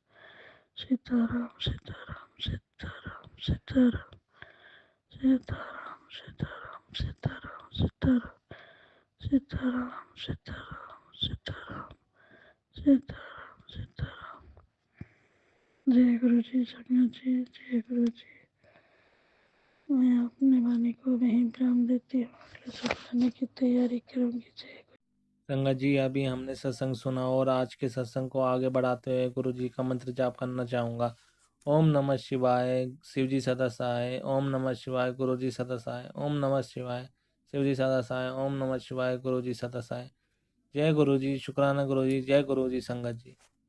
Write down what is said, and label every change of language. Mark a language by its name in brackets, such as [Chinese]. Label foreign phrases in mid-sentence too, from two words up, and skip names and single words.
[Hindi] सीताराम, सीताराम, सीताराम, सीताराम, सीताराम, सीताराम, सीताराम, सीताराम, सीताराम, सीताराम, सीताराम, सीताराम, सीताराम। जय गुरु जी, संगत जी, जय गुरु जी। मैं अपने वाणी को वहीं विराम देती हूँ, अगले सप्ताह की तैयारी करूँगी। जय संगत जी, अभी हमने सत्संग सुना और आज के सत्संग को आगे बढ़ाते हुए गुरु जी का मंत्र जाप करना चाहूँगा। ओम नमः शिवाय, शिव जी सदा सहाय। ओम नमः शिवाय, गुरु जी सदा सहाय। ओम नमः शिवाय, शिव जी सदा सहाय। ओम नमः शिवाय, गुरु जी सदा सहाय। जय गुरु जी, शुक्राना गुरु जी, जय गुरु जी, संगत जी।